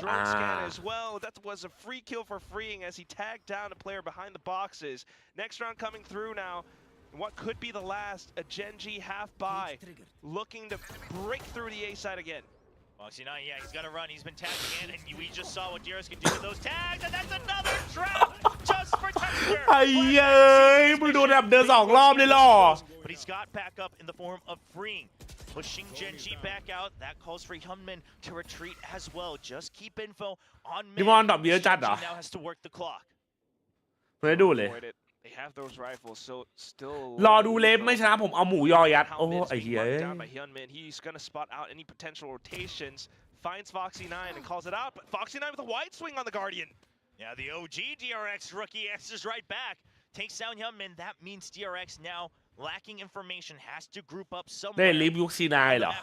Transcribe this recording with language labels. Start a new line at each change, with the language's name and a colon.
English: That was a free kill for freeing as he tagged down a player behind the boxes. Next round coming through now. What could be the last? A GENG half buy, looking to break through the A side again. Foxy 9, yeah, he's gonna run. He's been tagging in, and we just saw what DRX can do with those tags, and that's another trap just for texture.
Thai: ไอ้เย้ยมึงโดนแบบเดิน2 รอบเลยหรอ
English: But he's got back up in the form of freeing. Pushing GENG back out. That calls for Hyunmin to retreat as well. Just keep info on mid.
Thai: นี่มอนดรอปเยอะจัดเหรอ
English: now has to work the clock.
Thai: ไม่ได้ดูเลย
English: They have those rifles, so still.
Thai: รอดูเลฟไม่ชนะผมเอาหมูยอยัดโอ้ไอ้เหี้ย
English: He's gonna spot out any potential rotations. Finds Foxy 9 and calls it out, but Foxy 9 with a wide swing on the Guardian. Yeah, the OG DRX rookie answers right back. Takes down Hyunmin. That means DRX now lacking information, has to group up
Thai: ได้
English: somewhere.
Thai: ลิฟยุคC9 เหรอ